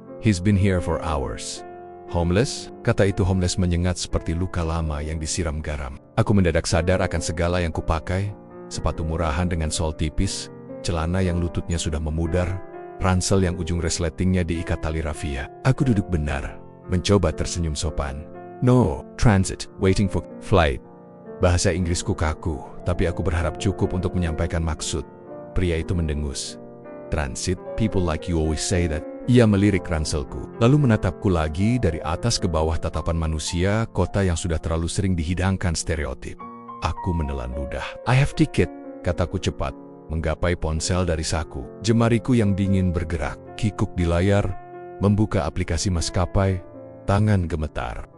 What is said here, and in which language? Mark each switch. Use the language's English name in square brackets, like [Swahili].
[English] "He's been here for hours." "Homeless?" [Indonesian] Kata itu homeless menyengat seperti luka lama yang disiram garam. Aku mendadak sadar akan segala yang kupakai. Sepatu murahan dengan sol tipis, celana yang lututnya sudah memudar, ransel yang ujung resletingnya diikat tali rafia. Aku duduk benar, mencoba tersenyum sopan. [English] "No, transit, waiting for flight." [Indonesian] Bahasa Inggrisku kaku, tapi aku berharap cukup untuk menyampaikan maksud. Pria itu mendengus. [English] "Transit, people like you always say that." [Indonesian] Ia melirik ranselku, lalu menatapku lagi dari atas ke bawah, tatapan manusia kota yang sudah terlalu sering dihidangkan stereotip. Aku menelan ludah. [English] "I have ticket," [Indonesian] kataku cepat, menggapai ponsel dari saku. Jemariku yang dingin bergerak, kikuk di layar, membuka aplikasi maskapai, tangan gemetar.